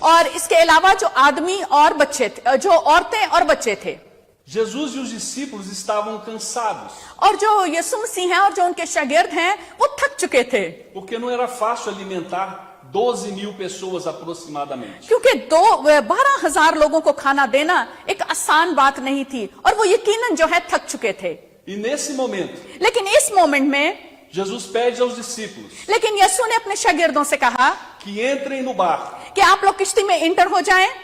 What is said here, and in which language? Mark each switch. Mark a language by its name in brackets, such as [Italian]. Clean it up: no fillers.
[Hindi] और इसके अलावा जो आदमी और बच्चे थे, जो औरतें और बच्चे थे। [Portuguese] Jesus e os discípulos estavam cansados, [Hindi] और जो यीशु मसीह हैं और जो उनके शागिर्द हैं वो थक चुके थे, [Portuguese] porque não era fácil alimentar 12.000 pessoas aproximadamente. [Hindi] क्योंकि 12,000 लोगों को खाना देना एक आसान बात नहीं थी, और वो यकीनन जो है थक चुके थे। [Portuguese] E nesse momento, [Hindi] लेकिन इस मोमेंट में [Portuguese] Jesus pede aos discípulos [Hindi] लेकिन यीशु ने अपने शागिर्दों से कहा [Portuguese] que entrem no barco [Hindi] कि आप लोग किश्ती में इंटर हो जाएं